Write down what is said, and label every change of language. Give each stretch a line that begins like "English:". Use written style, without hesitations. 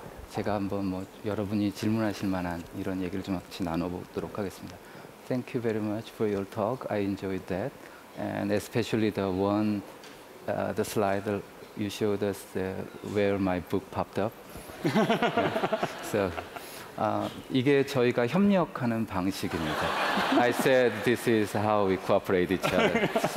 Korean: 제가 한번 여러분이 질문하실 만한 이런 얘기를 좀 같이 나눠보도록 하겠습니다.
English: Thank you very much for your talk. I enjoyed that, and especially the one, the slide you showed us where my book popped up.
Korean: So, 이게 저희가 협력하는 방식입니다.
English: I said this is how we cooperate each other.